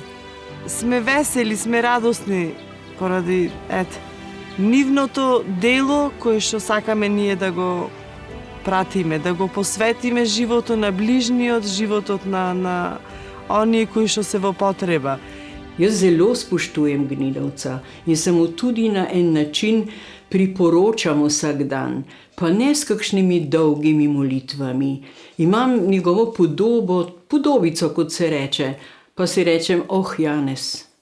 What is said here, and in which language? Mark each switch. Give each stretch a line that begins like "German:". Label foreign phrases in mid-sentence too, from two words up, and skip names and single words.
Macedonian: Сме весели, сме радосни поради нивното дело кое што сакаме ние да го пратиме, да го посветиме животот на ближниот, животот на оние кои што се во потреба.
Slovenian: Jaz zelo spoštujem Gnidovca in se mu tudi na en način priporočam vsak dan, pa ne s kakšnimi dolgimi molitvami. Imam njegovo podobico, kot se reče, pa si rečem, Janez.